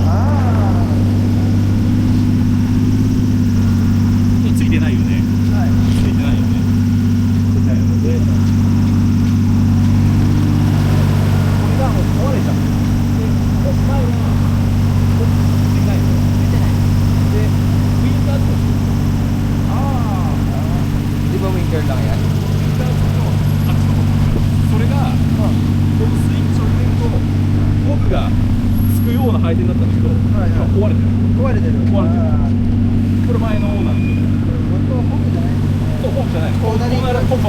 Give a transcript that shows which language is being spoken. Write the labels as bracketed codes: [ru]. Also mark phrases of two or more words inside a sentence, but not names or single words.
[ja] ついてないよね。ついてないよね。ついてないよね。で、これがもう壊れちゃった。で、前はついてないよ。で、ウィンカーと [tl] Di ba winter lang yan? [ja] それが、このスイッチを入れると僕がつくような配線だったんだけど、今壊れてる。壊れてる。これ前のオーナーの。本当はフォグじゃないんですね。そう、フォークじゃない。コーナリングランプ。